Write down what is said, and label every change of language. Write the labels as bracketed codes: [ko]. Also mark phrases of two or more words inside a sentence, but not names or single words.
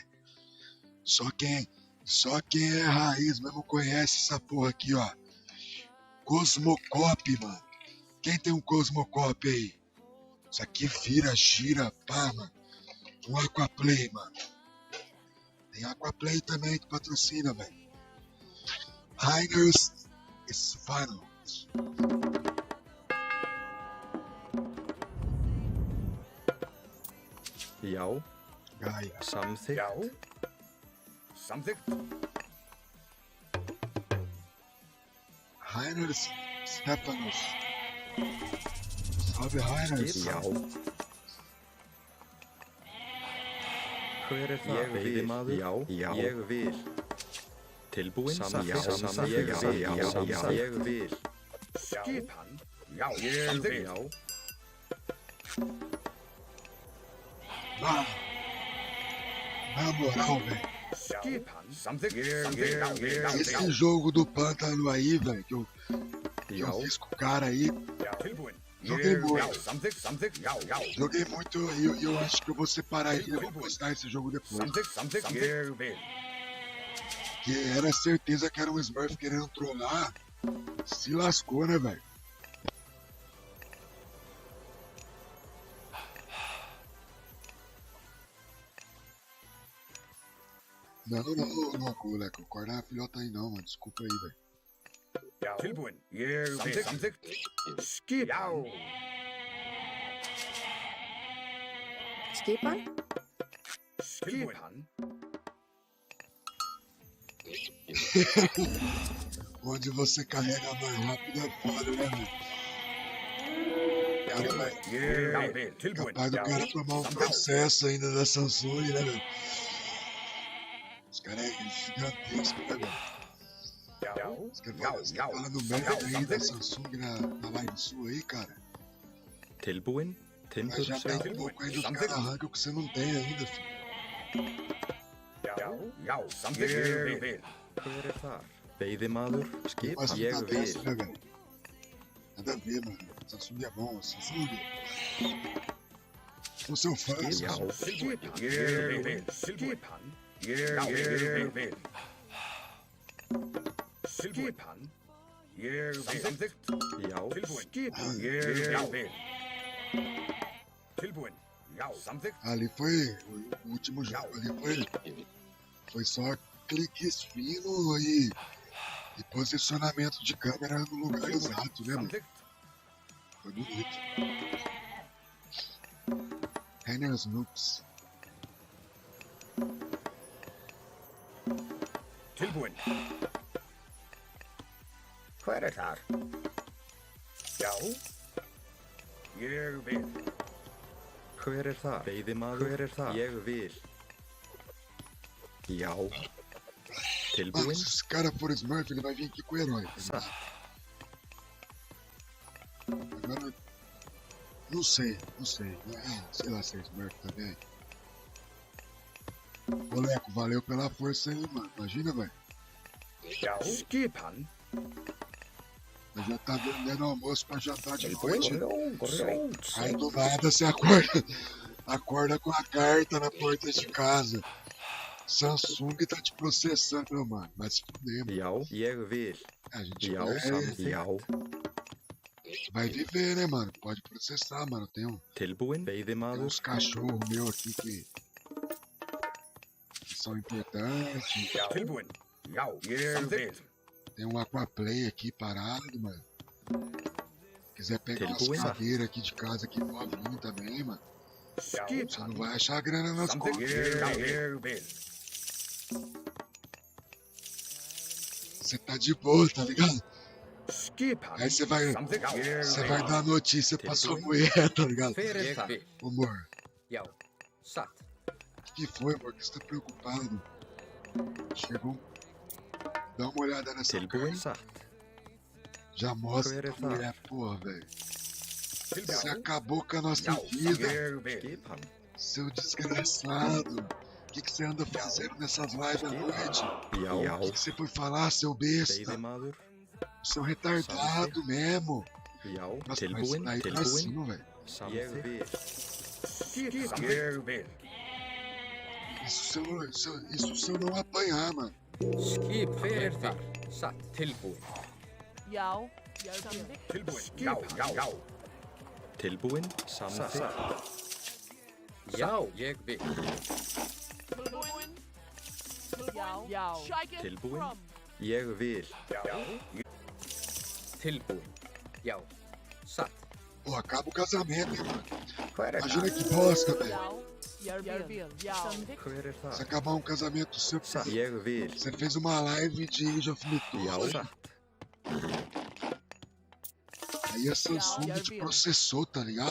[pt] Só quem é raiz mesmo conhece essa porra aqui, ó. Cosmocop, mano. Quem tem um Cosmocop aí? Isso aqui vira, gira, pá, mano. Um Aquaplay, mano. Tem Aquaplay também que patrocina, velho. Heiners Sfano. [is] Já. Gaia. Samþykkt. Já. Samþykkt. Heiners Stefanos. [pt] Salve, Heiners. [is] Já. Hver það? Ég veiðimaður. Já. Ég vil. Tilbúinn? Samþykkt. Ég vil. Skipan. Já. Samþykkt. Já. [pt] Mano, na moral, velho. [is] Skipan. Samþykkt. [pt] Esse jogo do pântano aí, velho, que eu fiz com o cara aí, [is] Tilbúinn. [pt] joguei muito. [is] Samþykkt. Já. [pt] Joguei muito e eu acho que eu vou separar ele e eu vou postar esse jogo depois. [is] Samþykkt. Ég vil. [pt] Que era certeza que era um Smurf querendo trollar. Se lascou, né, velho? Não, Coleco. Acordar a filhota aí não, mano. Desculpa aí, velho. [is] Já. Tilbúinn. Ég vil. Samþykkt. Skipan. Skipan? Skipan. [pt] Onde você carrega mais rápido é foda, né, velho? [is] Ég vil. Tilbúin. [pt] Capaz do cara tomar um processo ainda da Samsung, né, velho? Os caras é gigantesco, né, velho? Os caras falam do merda aí da Samsung na live sua aí, cara. [is] Tilbúin. [pt] Mas já tá um pouco aí dos caras arrancam que você não tem ainda, filho. [is] Samþykkt. Ég vil. Hver þar? Veiðimaður, skipan, [pt] Mas [is] ég [pt] não tá [is] vil. [pt] dessa, né, velho? Nada a ver, mano. Samsung é bom, Samsung. Sou seu fã, [is] Já, [pt] Samsung. [is] Ég vil. Skipan. Ég vil. Skipan. Ég vil. Samþykkt. já, Tilbúin. Skipan. Ég vil. Tilbúin. Já, samþykkt. [pt] Ali foi o último jogo, ali foi só cliques finos e posicionamento de câmera no lugar exato, né, mano? [is] Samþykkt. [pt] Foi bonito. Renner's Noops. [is] Tilbúin. Hver þar? Já. Ég vil. hver þar? Veiðimaður, hver þar? Ég vil. Já. [pt] Mano, [is] Tilbúin, [pt] se esse cara for Smurf, ele vai vir aqui com o herói. Tá [is] satt. [pt] ligado? Agora, não sei. Sei lá se é Smurf também. Ô, Leco, valeu pela força aí, mano. Imagina, velho. [is] Já. Skipan. [pt] Nós já tá vendendo almoço pra jantar de [is] Tilbúin. [pt] noite. Aí [is] Rótsveit. [pt] do nada você acorda com a carta na porta de casa. Samsung tá te processando, meu mano. Vai se fuder, mano. [is] Já, ég vil. [pt] A gente [is] Já, já. [pt] vai viver, né, mano? Pode processar, mano. Tem [is] Tilbúin, veiðimaður, [pt] uns cachorros meus aqui que são importantes. [is] Já. Tilbúin. Já. Ég vil. [pt] Tem um Aquaplay aqui parado, mano. Quiser pegar umas [is] Tilbúin. [pt] cadeiras aqui de casa aqui novinho também, mano. Você não [is] Skipan. [pt] vai achar grana nas [is] Samþykkt. [pt] contas. [is] Ég vil. [pt] Você tá de boa, tá ligado? [is] Skipan. [pt] Aí você vai [is] Samþykkt. [pt] dar notícia pra sua mulher, tá ligado? [is] Hver er þar? [pt] Ô, amor, [is] Já. Satt. [pt] o que foi, amor? Que você tá preocupado? Chegou. Dá uma olhada nessa [is] tilbúin, [pt] carta. [is] satt. [pt] Já mostra [is] Hver er [pt] pra [is] það? [pt] mulher, porra, velho. Você [is] Tilbúin. [pt] acabou com a nossa [is] Já. [pt] vida, [is] Ég vil. Skipan, [pt] seu desgraçado. O que você anda fazendo nessas lives à noite? [is] já, [pt] O que você foi falar, seu besta? [is] veiðimaður, [pt] Seu retardado mesmo. [is] já, [pt] Nossa, [is] tilbúin, [pt] mas aí pra [is] tilbúin, [pt] cima, velho. [is] samþykkt. Ég vil. [pt] Isso se eu não apanhar, mano. [is] Skip. Hver er þar? Satt. Tilbúin. Já. Samþykkt. Tilbúin. Já. Tilbúin, samþykkt. Já. Ég vil. Tilbúin. Já. [en] Shake it [is] Tilbúin. [en] from. [is] Ég vil. Tilbúin. Já. Satt. [pt] Pô, acaba o casamento, hein, mano. [is] Hver [pt] Imagina [is] þar? [pt] que bosta, velho. [is] Já. Järbil. Já. Samþykkt. Hver er [pt] Se [is] það? [pt] acabar um casamento seu, [is] Satt. Ég vil. [pt] você fez uma live de Age of [is] Já, [pt] Mythology. [is] satt. [pt] Aí a Samsung te processou, tá ligado?